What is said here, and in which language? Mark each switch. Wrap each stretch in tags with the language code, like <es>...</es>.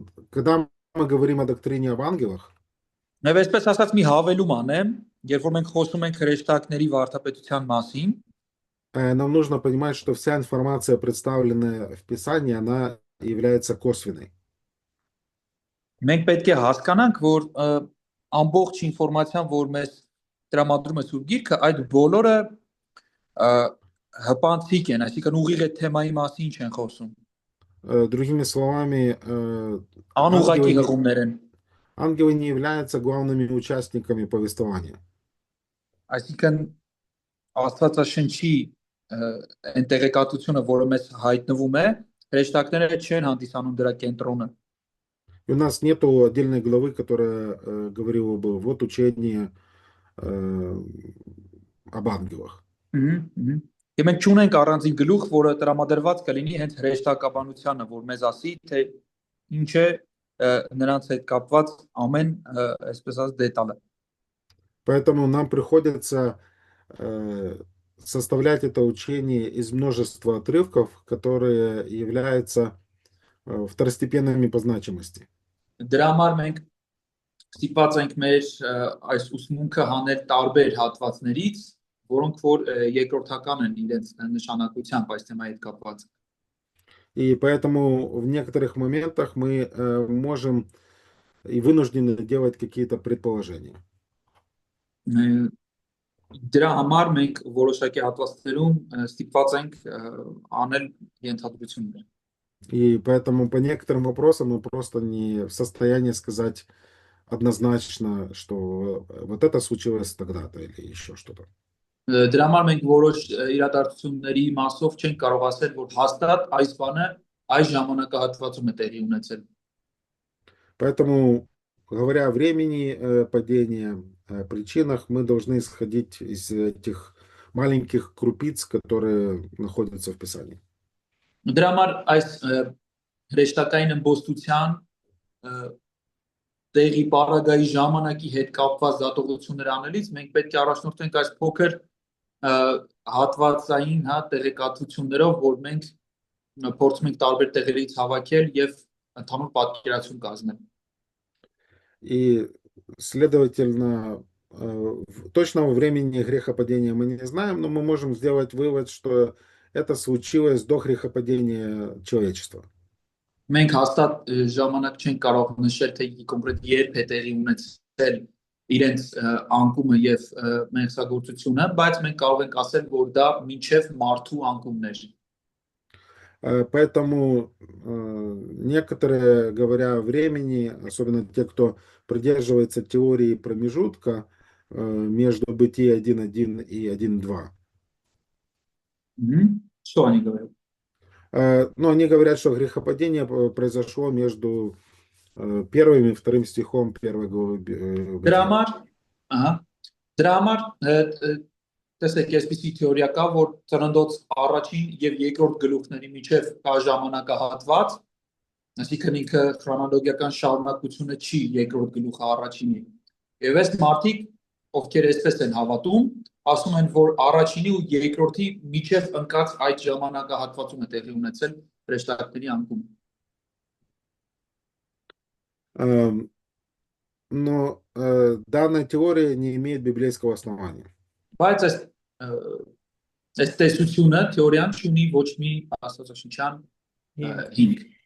<ru>когда мы говорим о доктрине об ангелах,</ru> <hy>Նաև այսպես ասած մի հավելում անեմ, երբ որ մենք խոսում ենք հրեշտակների վարդապետության մասին,</hy> <ru>нам нужно понимать, что вся информация, представленная в Писании, она является косвенной.</ru> <hy>մենք պետք է հասկանանք, որ ամբողջ ինֆորմացիան, որ մեզ տրամադրում է սուրբ գիրքը, այդ բոլորը հպանցիկ են, այսինքն ուղիղ այդ թեմայի մասին չեն խոսում։</hy> <ru>Другими словами,</ru> <hy>Անուղղակի հղումներ են։</hy> <ru>ангелы не являются главными участниками повествования.</ru> <hy>Այսինքն Աստվածաշնչի ինտեգրատությունը, որը մեզ հայտնվում է, հրեշտակները չեն հանդիսանում դրա կենտրոնը։</hy> <ru>И у нас нету отдельной главы, которая говорила бы вот учение об ангелах.</ru> <hy>Եվ մենք չունենք առանձին գլուխ, որը տրամադրված կլինի հենց հրեշտակաբանությանը, որ մեզ ասի, թե ինչ է նրանց հետ կապված ամեն, այսպես ասած, դետալը։</hy> <ru>Поэтому нам приходится составлять это учение из множества отрывков, которые являются второстепенными по значимости.</ru> <hy>Դրա համար մենք ստիպված ենք մեր այս ուսմունքը հանել տարբեր հատվածներից, որոնք որ երկրորդական են իրենց նշանակությամբ այս թեմայի հետ կապված։</hy> <ru>И поэтому в некоторых моментах мы можем и вынуждены делать какие-то предположения.</ru> <hy>Դրա համար մենք որոշակի հատվածներում ստիպված ենք անել ենթադրություններ։</hy> <ru>И поэтому по некоторым вопросам мы просто не в состоянии сказать однозначно, что вот это случилось тогда-то или еще что-то.</ru> <hy>Դրա համար մենք որոշ իրադարձությունների մասով չենք կարող ասել, որ հաստատ այս բանը այս ժամանակահատվածում է տեղի ունեցել։</hy> <ru>Поэтому, говоря о времени падения, причинах, мы должны исходить из этих маленьких крупиц, которые находятся в Писании.</ru> <hy>Դրա համար այս հրեշտակային ըմբոստության տեղի պարագայի ժամանակի հետ կապված դատողություններ անելիս մենք պետք է առաջնորդենք այս փոքր հատվածային, հա, տեղեկատվություններով, որ մենք փորձում ենք տարբեր տեղերից հավաքել եւ ընդհանուր պատկերացում կազմել։</hy> <ru>И, следовательно, точного времени грехопадения мы не знаем, но мы можем сделать вывод, что это случилось до грехопадения человечества.</ru> <hy>Մենք հաստատ ժամանակ չենք կարող նշել, թե կոնկրետ երբ է տեղի ունեցել իրենց անկումը եւ մեղսագործությունը, բայց մենք կարող ենք ասել, որ դա մինչեւ մարդու անկումներ։</hy> <ru>Поэтому некоторые, говоря о времени, особенно те, кто придерживается теории промежутка между Бытие 1.1 и 1.2, Что они говорят? но они говорят, что грехопадение произошло между первым и вторым стихом первой главы</ru> <hy>Դրա</hy> <ru>Бытия.</ru> <hy>համար, ահա, դրա համար տեսեք, այսպիսի թեորիա կա, որ ծննդոց առաջին եւ երկրորդ գլուխների միջև կա ժամանակահատված, այսինքն ինքը քրոնոլոգիական շարունակությունը չի երկրորդ գլուխը առաջինի։ Եվ այս մարդիկ, ովքեր այսպես են հավատում, ասում են, որ առաջինի ու երկրորդի միջև ընկած այդ ժամանակահատվածում է տեղի ունեցել հրեշտակների անկումը։</hy> <ru>Но данная теория не имеет библейского основания.</ru> <hy>Բայց այս տեսությունը թեորիան չունի ոչ մի աստվածաշնչյան հիմք։</hy>